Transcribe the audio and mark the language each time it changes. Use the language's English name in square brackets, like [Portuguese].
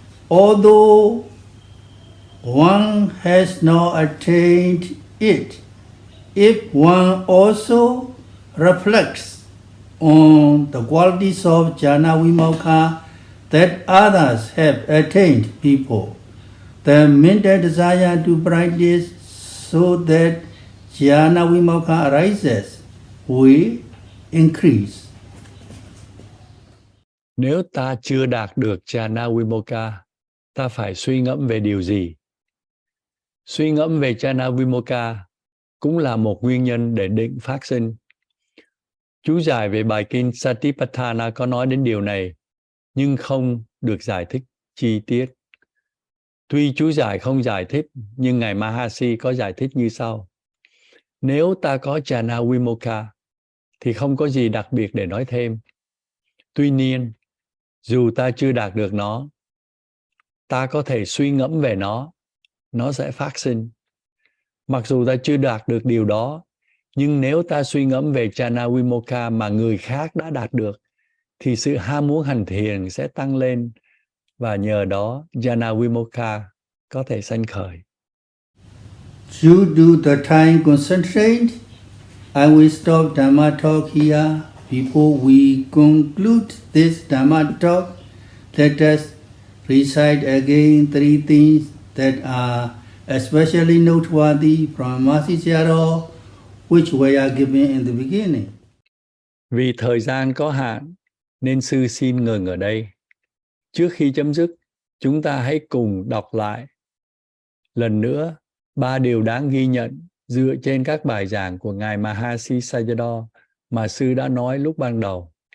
[English] Although one has not attained it, if one also reflects on the qualities of jhana vimokkha that others have attained before, the mental desire to practice so that jhana vimokkha arises will increase. [Vietnamese] Nếu ta chưa đạt được jhana vimokkha, ta phải suy ngẫm về điều gì? Suy ngẫm về jhana vimokkha cũng là một nguyên nhân để định phát sinh. Chú giải về bài kinh Satipatthana có nói đến điều này, nhưng không được giải thích chi tiết. Tuy chú giải không giải thích, nhưng Ngài Mahasi có giải thích như sau. Nếu ta có jhana vimokkha, thì không có gì đặc biệt để nói thêm. Tuy nhiên, dù ta chưa đạt được nó, ta có thể suy ngẫm về nó sẽ phát sinh. Mặc dù ta chưa đạt được điều đó, nhưng nếu ta suy ngẫm về jhana vimokkha mà người khác đã đạt được, thì sự ham muốn hành thiền sẽ tăng lên, và nhờ đó jhana vimokkha có thể sanh khởi. [English] Due to the time constraint, I will stop Dhamma talk here. Before we conclude this Dhamma talk, let us recite again three things that are especially noteworthy from Sayadaw, which were given in the beginning. [Vietnamese] Vì thời gian có hạn, nên sư xin ngừng ở đây. Trước khi chấm dứt, chúng ta hãy cùng đọc lại lần nữa 3 điều đáng ghi nhận dựa trên các bài giảng của Ngài Mahasi Sayadaw mà sư đã nói lúc ban đầu.